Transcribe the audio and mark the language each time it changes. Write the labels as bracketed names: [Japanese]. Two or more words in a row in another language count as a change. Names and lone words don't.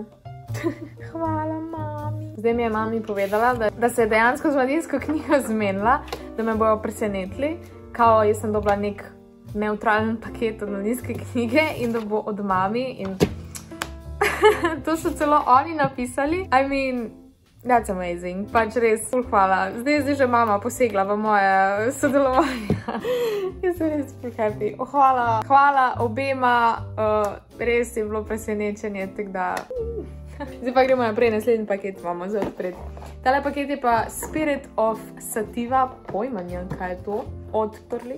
[Slovenian] Hvala, mami. Zdaj mi je mami povedala, da se je dejansko z mladinsko knjigo zmenila, da me bojo presenetili, kao jaz sem dobila nek neutralen paket od mladinske knjige in da bo od mami in to so celo oni napisali. [English] I mean, that's amazing. [Slovenian] Pač res, ful hvala. Zdaj je že mama posegla v moje sodelovanje. Jaz sem res ful happy. Hvala obema, res je bilo presenečenje, tako da... Zdaj pa gremo naprej, naslednji paket imamo za odpreti. Tale paket je pa [English] Spirit of Sativa, [Slovenian] pojmanja, kaj je to? Odprli.